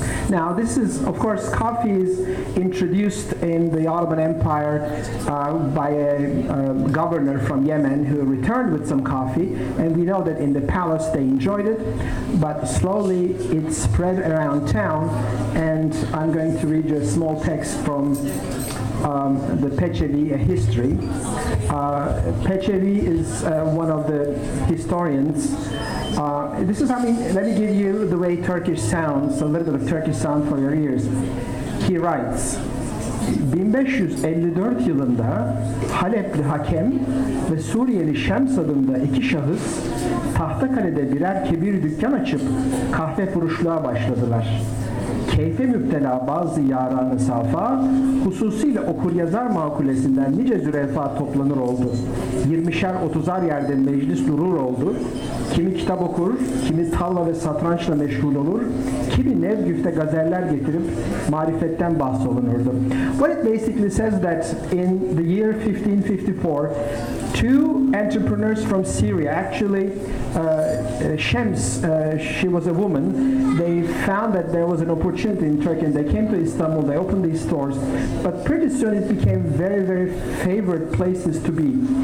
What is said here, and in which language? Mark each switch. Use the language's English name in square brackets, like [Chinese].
[English] Now, this is, of course, coffee is introduced in the Ottoman Empire by a governor from Yemen who returned with some coffee, and we know that in the palace they enjoyed it, but slowly it spread around town, and I'm going to read you a small text from the Peçevi, a history. Peçevi is one of the historians. This is, let me give you the way Turkish sounds, a little bit of Turkish sound for your ears. He writes, [Turkish] 1554 yılında Halepli hakem ve Suriyeli Şems adında iki şahıs Tahtakale'de birer kebir dükkan açıp kahve furuşluğa başladılar. Keyfe müptela bazı yaran-ı safa, hususiyle okur-yazar makulesinden nice zürefa toplanır oldu. 20'şer 30'ar yerde meclis durur oldu. Kimi kitap okur, kimi tavla ve satrançla meşgul olur, kimi Nevgüf'te gazeller getirip marifetten bahsolunurdu. [English] What it basically says that in the year 1554, two entrepreneurs from Syria, actually Shems, she was a woman, they found that there was an opportunity in Turkey and they came to Istanbul, they opened these stores, but pretty soon it became very, very favored places to be.